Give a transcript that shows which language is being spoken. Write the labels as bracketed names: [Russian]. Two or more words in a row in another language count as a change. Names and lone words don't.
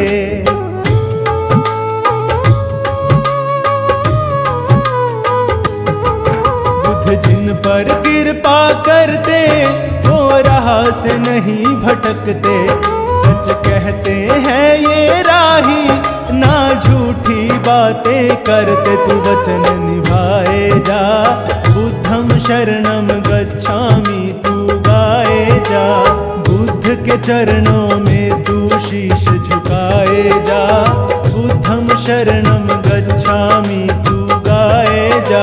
[Hindi] बुद्ध जिन पर कृपा करते वो राह से नहीं भटकते। सच कहते हैं ये राही, ना झूठी बातें करते। तू वचन निभाए जा, [Pali] बुद्धम शरणम गच्छामि [Hindi] तू गाए जा। बुद्ध के चरणों में तू शीश झुकाए जा। [Pali] बुद्धम शरणम गच्छामि [Hindi] तू गाए जा।